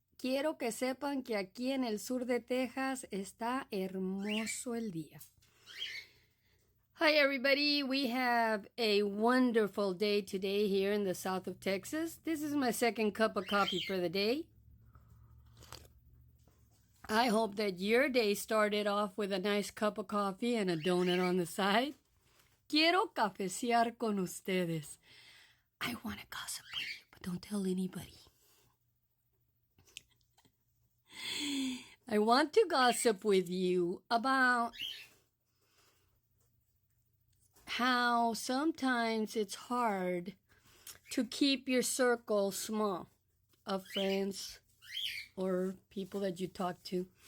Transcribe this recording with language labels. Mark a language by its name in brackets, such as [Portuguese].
[Spanish] Quiero que sepan que aquí en el sur de Texas está hermoso el día. [English] Hi, everybody. We have a wonderful day today here in the south of Texas. This is my second cup of coffee for the day. I hope that your day started off with a nice cup of coffee and a donut on the side. [Spanish] Quiero cafecear con ustedes. [English] I want to gossip with you, but don't tell anybody. I want to gossip with you about how sometimes it's hard to keep your circle small of friends or people that you talk to.